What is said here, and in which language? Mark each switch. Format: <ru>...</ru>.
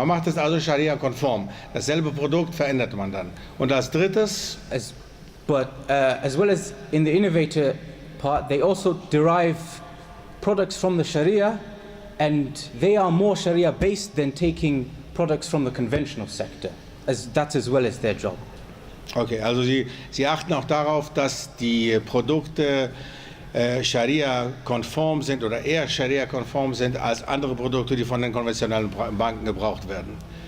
<de>Man macht es also Scharia-konform. Dasselbe Produkt verändert man dann. Und als drittes,</de> <en>as well as in the innovator part, they also derive products from the Sharia, and they are more Sharia based than taking products from the conventional sector. That's as well as their job.</en> <de>Okay, also Sie achten auch darauf, dass die Produkte Scharia-konform sind oder eher Scharia-konform sind als andere Produkte, die von den konventionellen Banken gebraucht werden.</de>